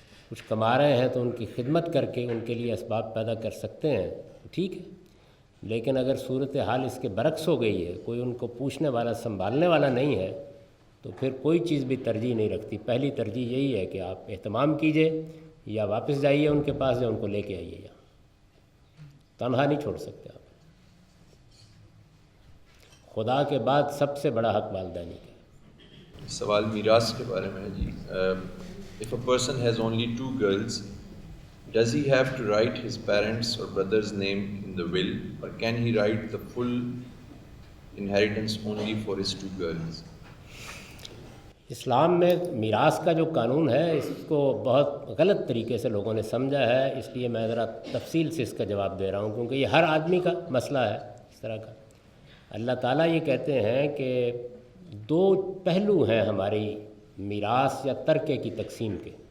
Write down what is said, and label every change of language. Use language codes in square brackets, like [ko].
[ur] کچھ کما رہے ہیں تو ان کی خدمت کر کے ان کے لیے اسباب پیدا کر سکتے ہیں، ٹھیک ہے۔ لیکن اگر صورتحال اس کے برعکس ہو گئی ہے، کوئی ان کو پوچھنے والا، سنبھالنے والا نہیں ہے، تو پھر کوئی چیز بھی ترجیح نہیں رکھتی۔ پہلی ترجیح یہی ہے کہ آپ اہتمام کیجئے، یا واپس جائیے ان کے پاس، یا ان کو لے کے آئیے، یا تنہا نہیں چھوڑ سکتے آپ۔ خدا کے بعد سب سے بڑا حق والدینی کا۔ سوال میراث کے بارے میں ہے جی۔ [en] If a person has only 2 girls, does he have to write his parents' or brother's name in the will, or can he write the full inheritance only for his 2 girls? [ur] اسلام میں میراث کا جو قانون ہے اس کو بہت غلط طریقے سے لوگوں نے سمجھا ہے، اس لیے میں ذرا تفصیل سے اس کا جواب دے رہا ہوں، کیونکہ یہ ہر آدمی کا مسئلہ ہے اس طرح کا۔ اللہ تعالیٰ یہ کہتے ہیں کہ 2 پہلو ہیں ہماری میراث یا ترکے کی تقسیم کے۔